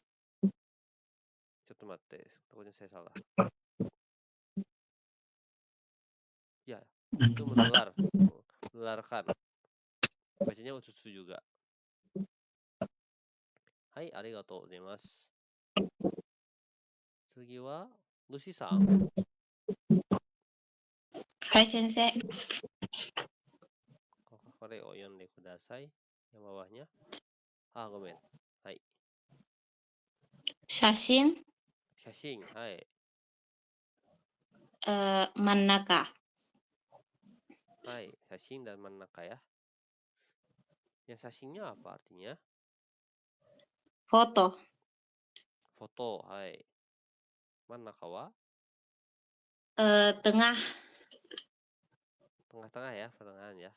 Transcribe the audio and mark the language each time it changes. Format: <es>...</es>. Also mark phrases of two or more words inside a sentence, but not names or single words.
<id>Coba mate, takutnya saya salah. Ya, itu menularkan. Bacanya utsusu juga. Hai,</id> <ja>ありがとうございます. 次はルーシーさん. はい、先生. これを読んでください.</ja> <id>Yang bawahnya.</id> <ja>ごめん。はい. 写真. 写真、はい. 真ん中. はい、写真</ja> <id>dan mannaka ya. Yang shashinnya apa artinya? Foto.</id> <ja>Foto、はい。真ん中は?</ja> <id>Tengah. Tengah-tengah ya, pertengahan ya.</id>